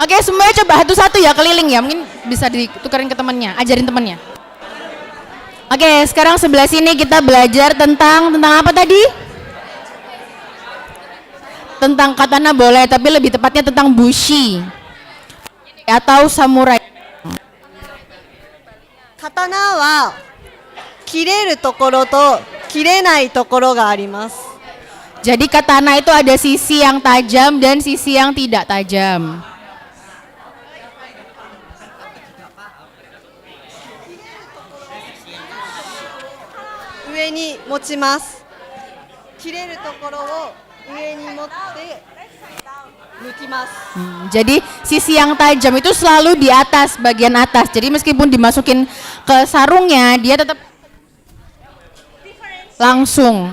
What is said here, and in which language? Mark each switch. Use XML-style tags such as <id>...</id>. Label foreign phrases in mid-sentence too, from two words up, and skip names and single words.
<id>Oke, semuanya coba satu-satu ya keliling ya. Mungkin bisa ditukarin ke temannya, ajarin temannya. Oke, sekarang sebelah sini kita belajar tentang apa tadi? Tentang katana boleh, tapi lebih tepatnya tentang bushi atau samurai.</id> <ja>刀は切れるところと切れないところがあります。</ja> <id>Jadi katana itu ada sisi yang tajam dan sisi yang tidak tajam.</id> <ja>上に持ちます。切れるところを上に持って抜きます。</ja> <id>Jadi sisi yang tajam itu selalu di atas, bagian atas. Jadi meskipun dimasukin ke sarungnya, dia tetap langsung.</id>